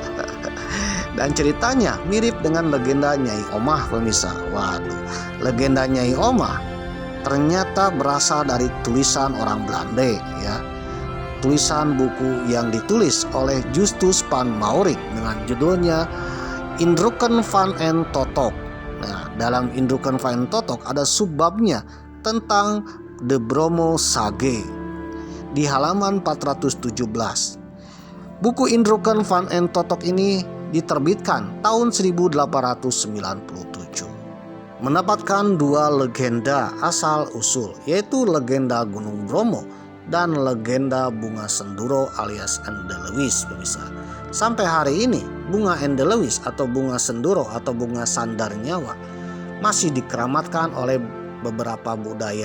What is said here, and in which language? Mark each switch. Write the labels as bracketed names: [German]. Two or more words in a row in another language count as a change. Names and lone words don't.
[Indonesian] Dan ceritanya mirip dengan legenda Nyai Omah, pemirsa. Legenda Nyai Omah ternyata berasal dari tulisan orang Belanda, tulisan buku yang ditulis oleh Justus Van Maurik dengan judulnya Indrukken van en Totok. Nah, dalam Indrukken van en Totok ada subbabnya tentang De Bromo Sage di halaman 417. Buku Indrukken van en Totok ini diterbitkan tahun 1897. Mendapatkan dua legenda asal usul, yaitu legenda Gunung Bromo dan legenda bunga Senduro alias Edelweiss, pemirsa. Sampai hari ini bunga Edelweiss atau bunga Senduro atau bunga sandar nyawa masih dikeramatkan oleh beberapa budaya.